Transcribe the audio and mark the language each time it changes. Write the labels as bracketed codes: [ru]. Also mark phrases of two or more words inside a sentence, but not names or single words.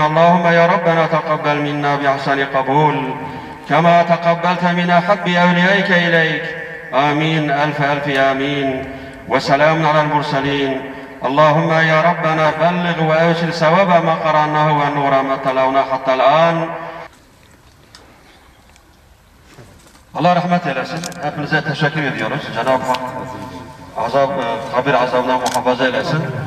[ar] اللهم يا ربنا تقبل منا بأحسن قبول، كما تقبلت من أحب أوليائك إليك. آمين، ألف ألف آمين. وسلام على المرسلين. اللهم يا ربنا بلغ وأوصل ثواب ما قرأناه ونور ما تلوناه حتى الآن. [tr] Allah rahmet eylesin. Hepinize teşekkür ediyoruz. Cenab-ı Hak kabir azabından muhafaza eylesin.